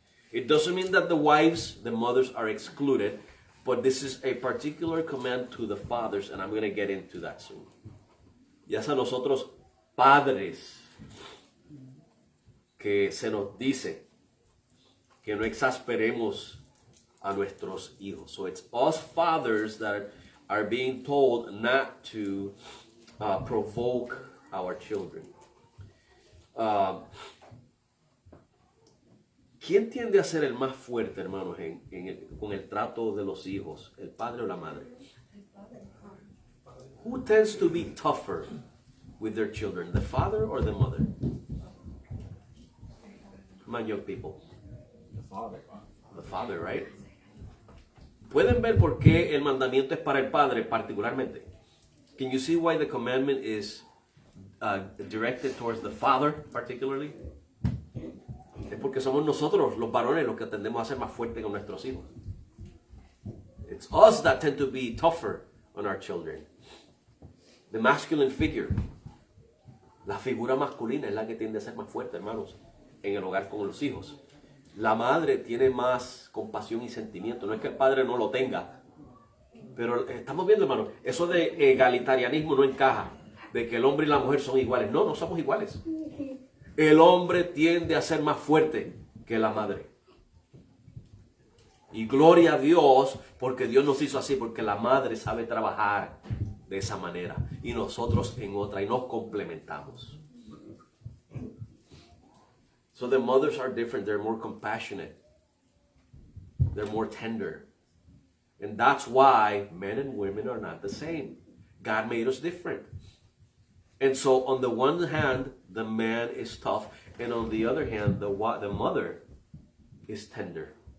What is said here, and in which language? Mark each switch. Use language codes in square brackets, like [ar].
[en] It doesn't mean that the wives, the mothers are excluded, but this is a particular command to the fathers, and I'm going to get into that soon. [es] Ya sea nosotros, padres, que se nos dice que no exasperemos a nuestros hijos. [en] So it's us fathers that are being told not to provoke our children. [es] ¿Quién tiende a ser el más fuerte, hermanos, con el trato de los hijos? ¿El padre o la madre? [en] Who tends to be tougher with their children, the father or the mother? Come on, young people. The father. The father, right? [es] ¿Pueden ver por qué el mandamiento es para el padre particularmente? [en] Can you see why the commandment is directed towards the father particularly? [es] Es porque somos nosotros, los varones, los que tendemos a ser más fuertes con nuestros hijos. [en] It's us that tend to be tougher on our children. The masculine figure, [es] la figura masculina es la que tiende a ser más fuerte, hermanos, en el hogar con los hijos. La madre tiene más compasión y sentimiento. No es que el padre no lo tenga, pero estamos viendo, hermanos, eso de egalitarianismo no encaja, de que el hombre y la mujer son iguales. No, no somos iguales. El hombre tiende a ser más fuerte que la madre. Y gloria a Dios, porque Dios nos hizo así, porque la madre sabe trabajar de esa manera y nosotros en otra, y nos complementamos. [en] So the mothers are different. They're more compassionate. They're more tender. And that's why men and women are not the same. God made us different. And so on the one hand, the man is tough. And on the other hand, the mother is tender.